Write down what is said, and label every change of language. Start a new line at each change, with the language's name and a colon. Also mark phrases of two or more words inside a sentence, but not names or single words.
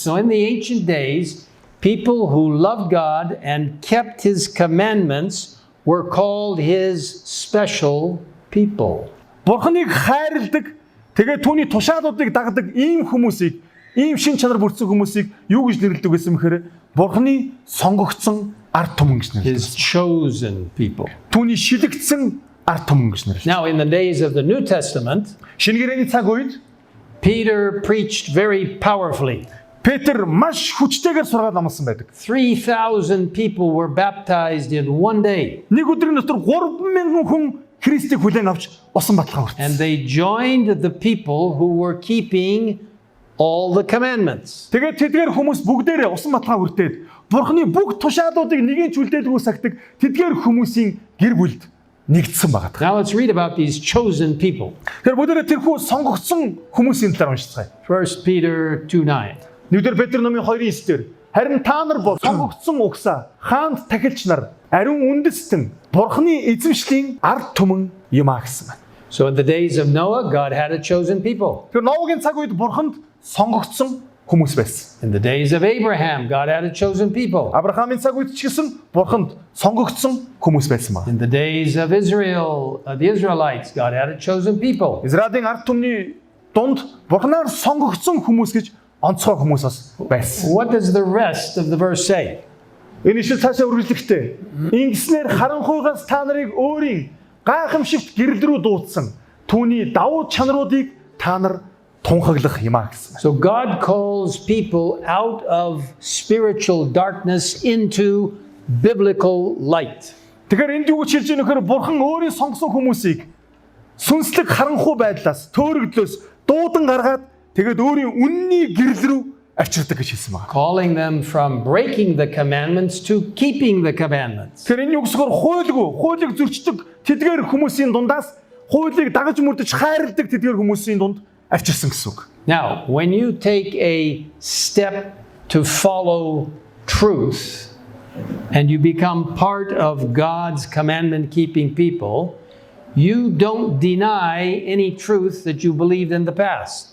English: So in the ancient days, people who loved God and kept his commandments were called his special people.
Mongolian: Бурханыг хайрладаг, тэгээд түүний тушаалуудыг дагдаг ийм хүмүүсийг, ийм шин чанар бүрдсэн хүмүүсийг юу гэж нэрлэдэг гэсэн мэхээр бурханы сонгогдсон ард түмэн гэж нэрлэдэг.
English: His chosen people.
Mongolian: Түүний шилэгдсэн ард түмэн гэж нэрлэдэг.
English: Now, in the days of the New Testament,
Mongolian: Шинэ гэрээний цаг үед
English: Peter preached very powerfully.
Mongolian: Петр маш хүчтэйгээр сургаал амласан байдаг.
English: 3,000 people were baptized in one day,
Mongolian: Нэг өдрийн дотор 3,000 хүн Христийг хүлээн авч усан баталгаа хүртсэн.
English: and they joined the people who were keeping all the commandments.
Mongolian: Тэгээд тэдгээр хүмүүс бүгдээрээ усан баталгаа хүртээд Бурханы бүх тушаалуудыг нэгэн чүлдээлгүй сагдаг тэдгээр хүмүүсийн гэр бүлд нэгдсэн байгаа.
English: Now let's read about these chosen people.
Mongolian: Тэгэхээр бүгдээрээ тэрхүү сонгогдсон хүмүүсийн талаар уншицгаая.
English: 1 Peter 2:9.
Mongolian: Нэгдүгээр Петр номын 2:9-дэр харин та нар бол сонгогдсон угсаа, хаанд тахилч нар, ариун үндэстэн, Бурханы эзэмшлийн ард түмэн юм а гэсэн байна.
English: So in the days of Noah, God had a chosen people.
Mongolian: Тэгэхээр Ноагийн цаг үед Бурханд сонгогдсон хүмүүс байсан.
English: In the days of Abraham, God had a chosen people.
Mongolian: Авраамийн цаг үед ч гэсэн Бурханд сонгогдсон хүмүүс байсан байна.
English: In the days of Israel, the Israelites, God had a chosen people.
Mongolian: Израилийн ард түмний дунд Бурханаар сонгогдсон хүмүүс гэж онцгой хүмүүс бас байсан.
English: What does the rest of the verse say?
Mongolian: Энэ ишил цаашаа үргэлжлэхдээ ингэснээр харанхуйгаас та нарыг өөрийн гайхамшигт гэрэл рүү дуудсан түүний давуу чанаруудыг та нар тунхаглах юм а гэсэн.
English: So God calls people out of spiritual darkness into biblical light.
Mongolian: Тэгэхээр энд юу гэж хэлж байгаа нөхөр Бурхан өөрийн сонгосон хүмүүсийг сүнслэг харанхуй байдлаас төөрөгдлөөс дуудан гаргаад тэгээд өөрийн үнний гэрэл рүү авчирдаг гэж хэлсэн байна.
English: Calling them from breaking the commandments to keeping the commandments.
Mongolian: Тэгэхээр энэ юу гэсгээр хуулийг зөрчдөг тэдгээр хүмүүсийн дундаас хуулийг дагаж мөрдөж хайрладаг тэдгээр хүмүүсийн дунд авчирсан гэсэн үг.
English: Now, when you take a step to follow truth and you become part of God's commandment-keeping people, you don't deny any truth that you believed in the past.